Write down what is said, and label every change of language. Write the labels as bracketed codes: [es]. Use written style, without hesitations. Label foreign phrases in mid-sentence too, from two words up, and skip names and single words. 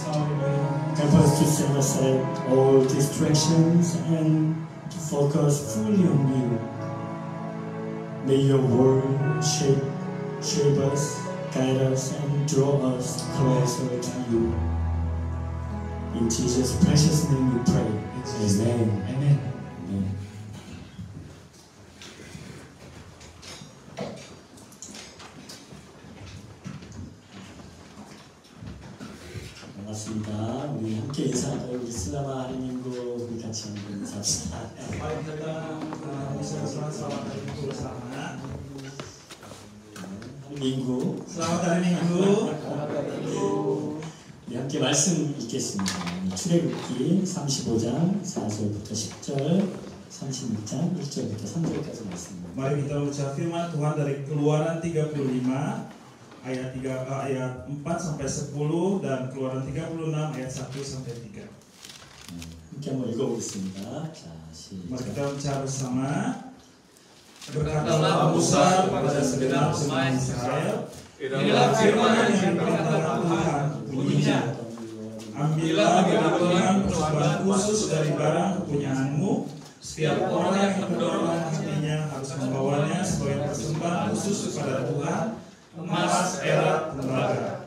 [en] Help us to set aside all distractions and to focus fully on you. May your word shape us, guide us, and draw us closer to you. In Jesus' precious name we pray. Amen. Amen. Amen. 반갑습니다. [ko] 우리 함께 인사할까요? 우리 슬라마 하느님도 우리 같이 한번 인사합시다. [id] Mari kita selamat hari Minggu bersama. Minggu. Selamat hari Minggu. [ko] 우리 함께 말씀 읽겠습니다. 출애굽기 35장 4절부터 10절, 36장 1절부터 3절까지 말씀입니다. [id] Mari kita membaca firman Tuhan dari Keluaran 35 ayat 4 sampai 10 dan Keluaran 36 ayat 1 sampai 3. [ko] 함께 한번 읽어보겠습니다. 자, [id] Mari [ko] 시작. [id] kita bicara bersama. Berkatalah Musa kepada segenap umat Israel, inilah firman yang diperintahkan Tuhan, bunyinya, ambillah bagian persembahan khusus dari barang kepunyaanmu. Setiap orang yang kedorong hatinya harus membawanya sebagai persembahan khusus kepada Tuhan, emas, perak, tembaga,